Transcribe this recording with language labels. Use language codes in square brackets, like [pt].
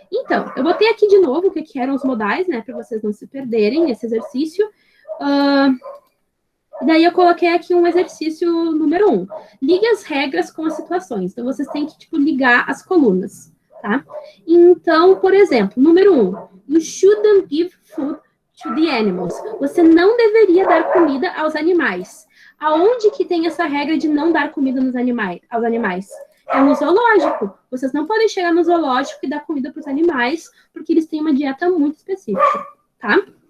[pt] Então, eu botei aqui de novo o que eram os modais, né, para vocês não se perderem nesse exercício. Daí eu coloquei aqui um exercício número 1. Ligue as regras com as situações. Então, vocês têm que, tipo, ligar as colunas, tá? Então, por exemplo, número 1. [en] You shouldn't give food to the animals. [pt] Você não deveria dar comida aos animais. Aonde que tem essa regra de não dar comida aos animais? É no zoológico. Vocês não podem chegar no zoológico e dar comida para os animais, porque eles têm uma dieta muito específica, tá?